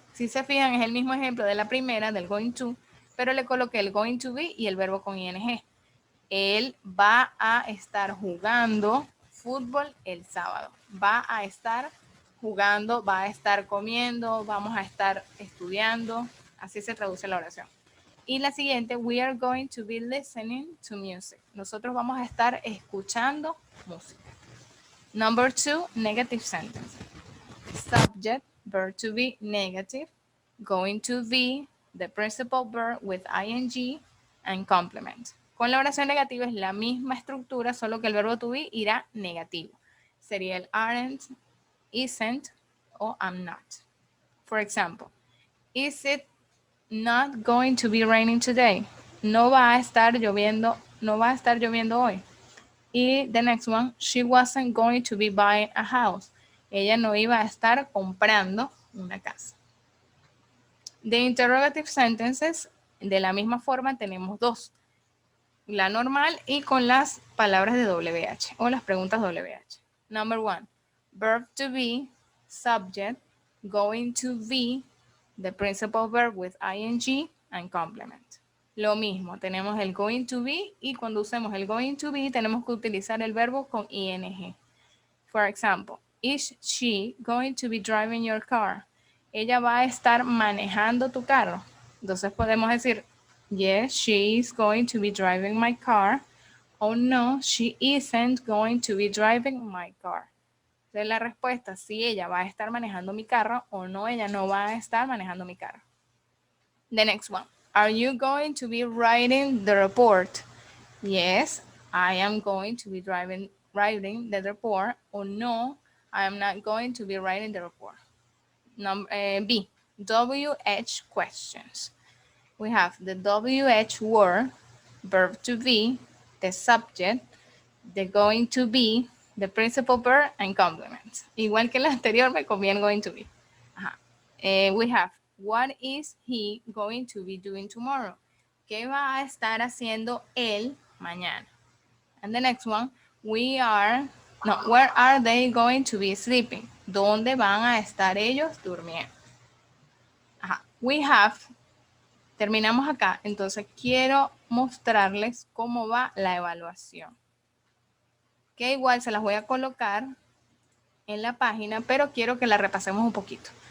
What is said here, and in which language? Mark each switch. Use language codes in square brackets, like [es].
[es] Si se fijan, es el mismo ejemplo de la primera, del going to, pero le coloqué el going to be y el verbo con ing. Él va a estar jugando fútbol el sábado. Va a estar jugando, va a estar comiendo, vamos a estar estudiando. Así se traduce la oración. Y la siguiente, [en] we are going to be listening to music. [es] Nosotros vamos a estar escuchando música. [en] Number two, negative sentence. Subject, verb to be, negative. Going to be, the principal verb with ing. and complement. [es] Con la oración negativa es la misma estructura, solo que el verbo to be irá negativo. Sería el aren't, isn't o am not. [en] For example, is it not going to be raining today? [es] No va a estar lloviendo, no va a estar lloviendo hoy. [en] Y the next one, she wasn't going to be buying a house. [es] Ella no iba a estar comprando una casa. De interrogative sentences, de la misma forma tenemos dos. La normal y con las palabras de WH o las preguntas WH. [en] Number one, verb to be, subject, going to be, the principal verb with ing and complement. [es] Lo mismo, tenemos el going to be y cuando usemos el going to be tenemos que utilizar el verbo con ing. [en] For example, is she going to be driving your car? [es] Ella va a estar manejando tu carro. Entonces podemos decir, [en] yes, she is going to be driving my car. O no, she isn't going to be driving my car. [es] Entonces la respuesta, si ella va a estar manejando mi carro o no, ella no va a estar manejando mi carro. [en] The next one. Are you going to be writing the report? Yes, I am going to be writing the report. Or no, I am not going to be writing the report. B, WH questions. We have the WH word, verb to be, the subject, the going to be, the principal verb, and complements. [es] Igual que la anterior, me conviene [en] going to be. We have, what is he going to be doing tomorrow? [es] ¿Qué va a estar haciendo él mañana? [en] And the next one, where are they going to be sleeping? [es] ¿Dónde van a estar ellos durmiendo? We have, terminamos acá, entonces quiero mostrarles cómo va la evaluación. Que igual se las voy a colocar en la página, pero quiero que la repasemos un poquito.